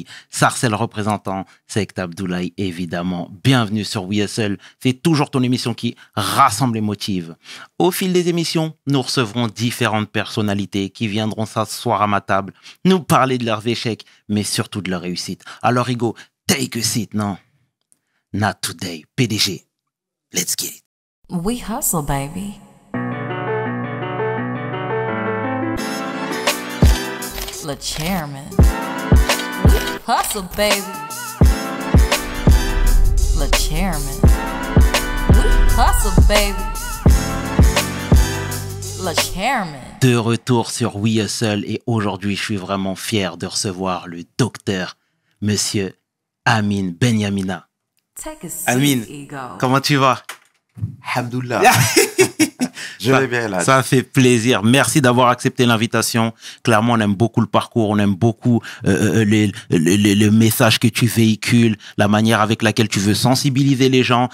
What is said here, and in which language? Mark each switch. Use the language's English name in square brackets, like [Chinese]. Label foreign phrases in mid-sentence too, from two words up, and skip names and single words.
[French] Sarcel représentant, Sect Abdoulaye évidemment. Bienvenue sur We Hustle, c'est toujours ton émission qui rassemble et motive. Au fil des émissions, nous recevrons différentes personnalités qui viendront s'asseoir à ma table, nous parler de leurs échecs, mais surtout de leur réussite. Alors Hugo, [English] take a seat, non? Not today. PDG. Let's get it. We hustle, baby. Le chairman. We hustle, baby. Le chairman. We hustle, baby. Le chairman. [French] De retour sur We Hustle et aujourd'hui, je suis vraiment fier de recevoir le docteur, monsieur Amin Benyamina. Amin, comment tu vas? Alhamdoulilah. Je vais bien là. Ça fait plaisir. Merci d'avoir accepté l'invitation. Clairement, on aime beaucoup le parcours, on aime beaucoup le message que tu véhicules, la manière avec laquelle tu veux sensibiliser les gens.